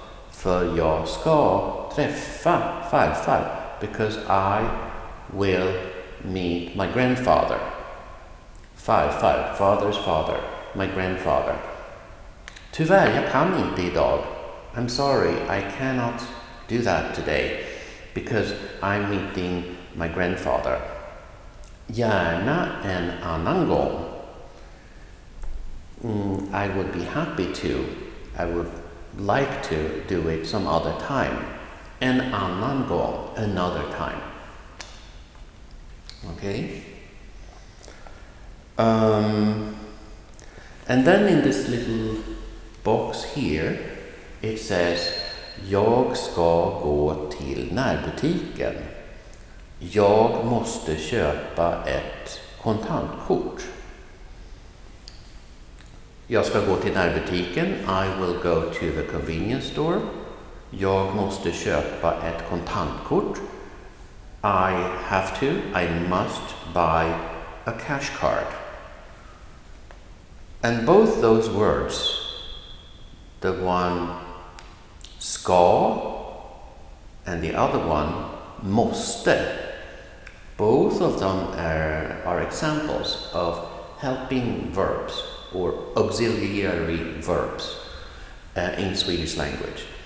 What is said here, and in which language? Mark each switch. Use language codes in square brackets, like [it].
[sv] För jag ska träffa farfar. [en] Because I will meet my grandfather. Farfar, father's father, my grandfather. [sv] Tyvärr, jag kan inte idag. [en] I'm sorry, I cannot do that today because I'm meeting my grandfather. [sv] Gärna en annan gång. [en] I would be happy to. I would like to do it some other time. [sv] En annan gång, [en] another time. Okay? And then in this little box here, it says [sv] jag ska gå till närbutiken. Jag måste köpa ett kontantkort. Jag ska gå till närbutiken. [en] I will go to the convenience store. [sv] Jag måste köpa ett kontantkort. [en] I have to, I must buy a cash card. And both those words, the one ska and the other one måste, both of them are examples of helping verbs or auxiliary verbs in Swedish language.